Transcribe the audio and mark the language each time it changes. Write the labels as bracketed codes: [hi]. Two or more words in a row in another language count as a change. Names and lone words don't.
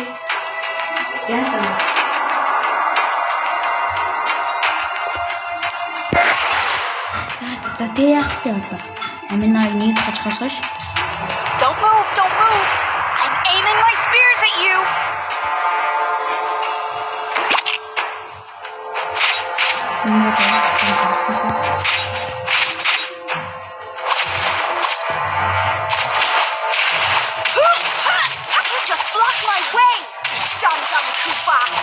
[mn] Яасан? За тэ яах вэ одоо? Аминаа нэг хачхаш. [en] Don't move, don't move. I'm aiming my spears at you. You just blocked my way, Dum-Dum Koopa.